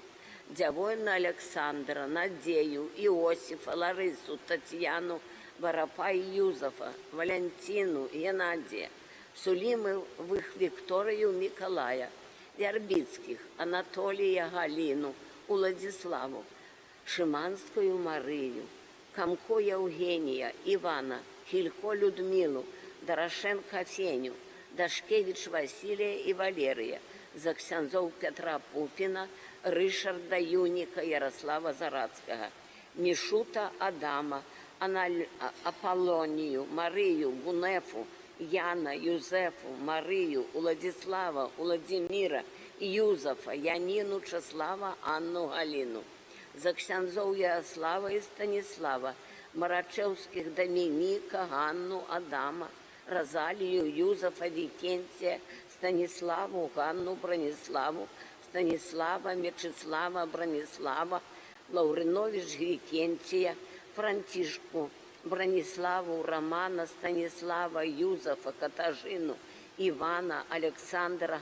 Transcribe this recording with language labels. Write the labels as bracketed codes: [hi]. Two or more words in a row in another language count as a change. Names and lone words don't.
[be] Дзявойна Александра, Надзею, Іосифа, Ларису, Татьяну, Варапа і Юзафа, Валентину, Геннадія, Сулімовых Вікторію, Миколая, Вярбіцьких, Анатолія, Галину, Уладзіславу, Шиманскую Марию, Камко Евгения, Ивана, Хилько Людмилу, Дорошенко Феню, Дашкевич Василия и Валерия, за ксяндзоў Петра Пупина, Рышарда Юника, Ярослава Зарацкого, Мишута Адама, Аполлонию, Марию, Гунефу, Яна, Юзефу, Марию, Уладзіслава, Уладзіміра, Юзафа, Янину, Чеслава, Анну, Галину. За ксяндзоў Ярослава и Станислава, Марачевских, Доминика, Ганну, Адама, Розалию, Юзафа, Викентия, Станиславу, Ганну, Брониславу, Станислава, Мечислава, Бронислава, Лауринович, Викентия, Франтишку, Брониславу, Романа, Станислава, Юзафа, Катажину, Ивана, Александра,